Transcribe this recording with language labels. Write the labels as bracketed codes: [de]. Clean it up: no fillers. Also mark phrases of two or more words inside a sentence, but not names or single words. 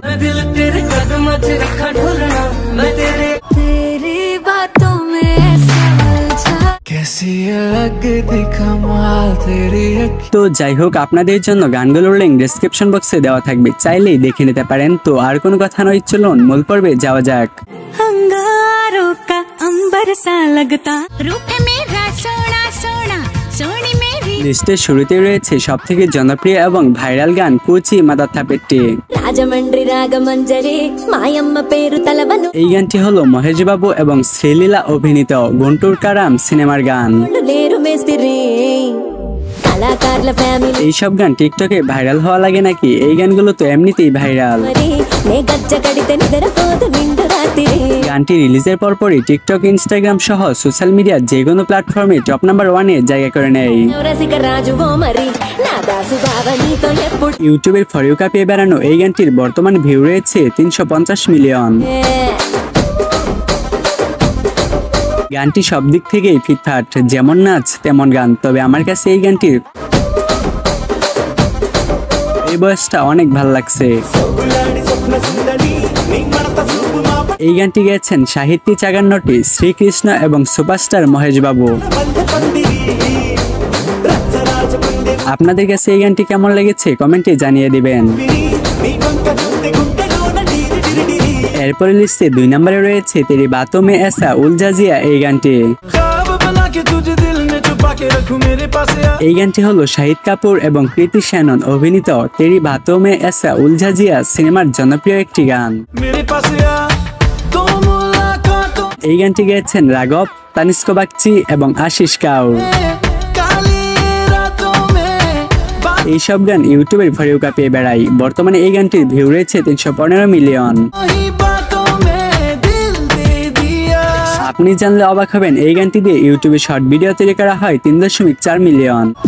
[bn] তো যাই হোক, আপনাদের জন্য গানগুলোর লিংক [en] description box [bn] দেওয়া থাকবে, চাইলেই দেখে নিতে পারেন। তো আর কোনো কথা নয়, চলুন মূল পর্বে যাওয়া যাক। লিস্টের শুরুতে রয়েছে সবথেকে জনপ্রিয় এবং ভাইরাল গান কুচি মাদাথা পেট্টি। [te] రాజమండ్రి రాగమంజరి మాయమ్మ పేరు తలవను। [bn] এই গানটি হলো মহেশ বাবু এবং শ্রীলীলা অভিনীত গুন্টুর কারাম সিনেমার গান। [te] లేరు మేస్త్రి కళాకారుల ఫ్యామిలీ। [bn] এইসব গান টিকটকে ভাইরাল হওয়া লাগে নাকি? এই গানগুলো তো এমনিতেই ভাইরাল। [te] మరి నే గజ్జ కడితే నిద్రపోదు నిండు రాత్రి। [bn] গানটি রিলিজের পরপরই টিকটক, ইনস্টাগ্রাম সহ [en] social media [bn] যে কোনো প্ল্যাটফর্মে [en] top number [bn] 1-এ জায়গা করে নেয়। [te] రసిక రాజువో మరి నా దాసు బావనీతో ఎప్పుడు। [bn] ইউটিউবের [en] for you [bn] কাঁপিয়ে বেড়ানো এই গানটির বর্তমান ভিউ রয়েছে 350 মিলিয়ন। গানটি সব দিক থেকেই ফিটফাট, যেমন নাচ তেমন গান। তবে আমার কাছে এই গানটির এই বয়সটা অনেক ভালো লাগছে। এই গানটি গেয়েছেন সাহিত্যিক চাগান্নটি, শ্রীকৃষ্ণ এবং সুপারস্টার মহেশ বাবু। আপনাদের কাছে এই গানটি কেমন লেগেছে কমেন্টে জানিয়ে দিবেন। এরপরে লিস্টে 2 নম্বরে রয়েছে তেরি বাতোं में ऐसा उलझा जिया এই গানটি। এই গানটি হলো শাহিদ কাপুর এবং কৃতি শ্যানন অভিনীত তেরি বাতোं में ऐसा उलझा जिया সিনেমার জনপ্রিয় একটি গান। এই গানটি গেয়েছেন রাঘব, তানিষ্ক বাগচি এবং আশিস কাউর। এইসব গান ইউটিউবের [en] for you [bn] কাঁপিয়ে বেড়ায়। বর্তমানে এই গানটির ভিউ রয়েছে 315 মিলিয়ন। আপনি জানলে অবাক হবেন, এই গানটি দিয়ে ইউটিউবে [en] short video [bn] তৈরি করা হয় 3.4 মিলিয়ন।